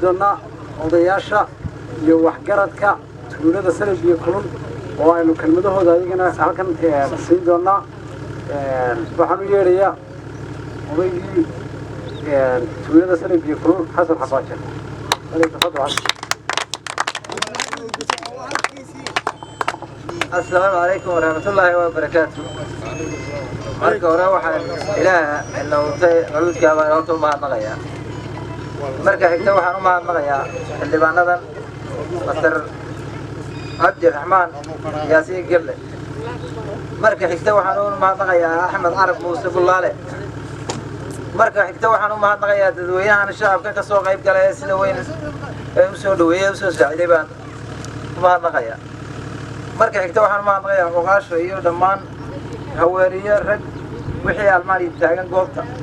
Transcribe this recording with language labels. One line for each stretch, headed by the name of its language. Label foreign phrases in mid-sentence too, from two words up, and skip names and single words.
Somali: doonaa odayaasha iyo waxgaradka tuulada Sanaag iyo kulul oo aynu kelmadahooda ayagana halkan siin doonaa waxaan u yeerayaa odaygii tuulada Sanaag iyo kulul Xasan Xabaajan.
Arabic: السلام عليكم ورحمة الله وبركاته.
Somali: marka hore waxaan ilaaha inoo nabadka baa inoo mahadnaqaya marka xigta waxaan u mahadnaqayaa xildhibaanadan Masar Abdi Raxmaan Yaasiin Gille marka xigta waxaan u mahadnaqayaa Axmed Carab Muuse Bullaale marka xigta waxaan u mahadnaqayaa dadweynaha shacabka ka soo qayb galay sida weyn ee u soo dhaweeyay u soo saaciday baan u mahadnaqayaa marka xigta waxaan u mahadnaqayaa ogaasho iyo dhammaan haweeniye rag wixii almaani taagan goobta